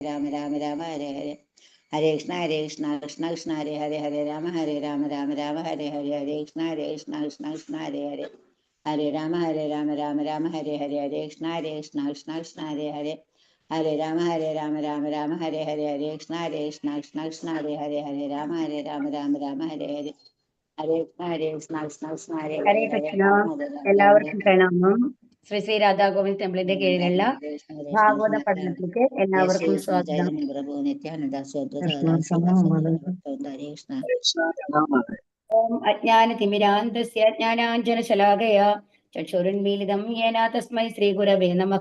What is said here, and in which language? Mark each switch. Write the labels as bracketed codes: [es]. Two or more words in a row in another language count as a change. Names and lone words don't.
[sa] രാമ രാമ രാമ ഹരേ ഹരേ ഹരേ കൃഷ്ണ കൃഷ്ണ കൃഷ്ണ ഹരേ ഹരേ ഹരേ രാമ രാമ രാമ ഹരേ ഹരേ ഹരേ കൃഷ്ണ കൃഷ്ണ ഹരേ ഹരേ ഹരേ രാമ രാമ ഹരേ ഹരേ ഹരേ കൃഷ്ണ കൃഷ്ണ ഹരേ ഹരേ ഹരേ രാമ രാമ ഹരേ ഹരേ ഹരേ കൃഷ്ണ കൃഷ്ണ ഹരേ ഹരേ ഹരേ രാമ രാമ ഹരേ ഹരേ ഹരേ കൃഷ്ണ ഹരേ [ml] ഹരേ കൃഷ്ണ. എല്ലാവർക്കും പ്രണാമം. ശ്രീ ശ്രീ രാധാഗോവിന്ദ് ടെമ്പിളിന്റെ കീഴിലുള്ള ഭാഗവത പഠനത്തിലേക്ക് എല്ലാവർക്കും സ്വാഗതം. [sa] ഓം അജ്ഞാനതിമിരാന്തസ്യ ജ്ഞാനാഞ്ജനശലാകയാ ചക്ഷുരുന്മീലിതം യേന തസ്മൈ ശ്രീഗുരവേ നമഃ.